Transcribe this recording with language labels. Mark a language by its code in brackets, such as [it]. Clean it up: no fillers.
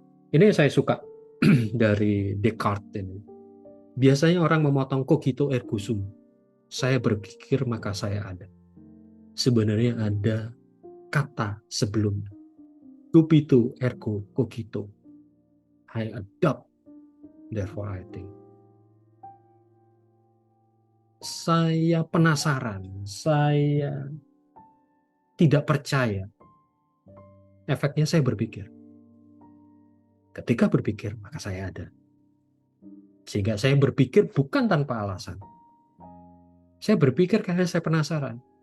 [id] Ini yang saya suka dari Descartes ini. Biasanya orang memotong [la] cogito ergo sum. [id] Saya berpikir maka saya ada. Sebenarnya ada kata sebelumnya. [la] Dubito ergo cogito. [en] I adopt, therefore I think. [id] Saya penasaran, saya tidak percaya. Efeknya saya berpikir. Ketika berpikir, maka saya ada. Sehingga saya berpikir bukan tanpa alasan. Saya berpikir karena saya penasaran.